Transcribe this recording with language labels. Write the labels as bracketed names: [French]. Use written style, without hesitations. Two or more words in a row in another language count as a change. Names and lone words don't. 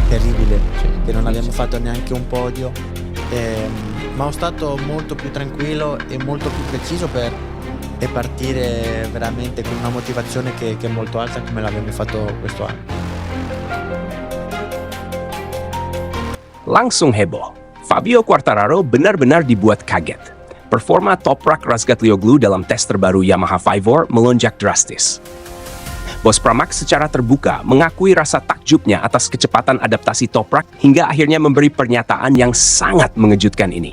[Italian] terribile che non abbiamo fatto neanche un podio, ma sono stato molto più tranquillo e molto più preciso e partire veramente con una motivazione che è molto alta come l'abbiamo fatto questo anno. [Indonesian] Langsung heboh. Fabio Quartararo benar-benar dibuat kaget. Performa Toprak Razgatlioglu dalam tes terbaru Yamaha Vivor melonjak drastis. Bos Pramac secara terbuka mengakui rasa takjubnya atas kecepatan adaptasi Toprak hingga akhirnya memberi pernyataan yang sangat mengejutkan ini.